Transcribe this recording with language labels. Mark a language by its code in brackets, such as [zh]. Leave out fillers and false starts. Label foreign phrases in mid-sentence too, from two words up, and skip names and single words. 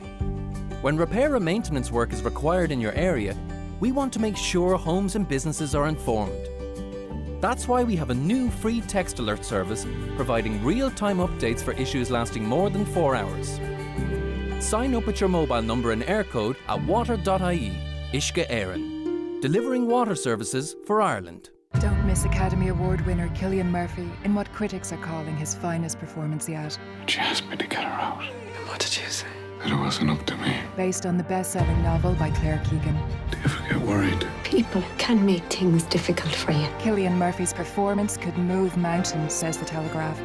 [en] When repair and maintenance work is required in your area, we want to make sure homes and businesses are informed. That's why we have a new free text alert service providing real-time updates for issues lasting more than 4 hours. Sign up with your mobile number and air code at water.ie. Uisce Éireann, delivering water services for Ireland. Don't miss Academy Award winner Cillian Murphy in what critics are calling his finest performance yet. She asked me to get her out. And what did you say? That it wasn't up to me. Based on the best-selling novel by Claire Keegan. Do you ever get worried? People can make things difficult for you. Cillian Murphy's performance could move mountains, says The Telegraph.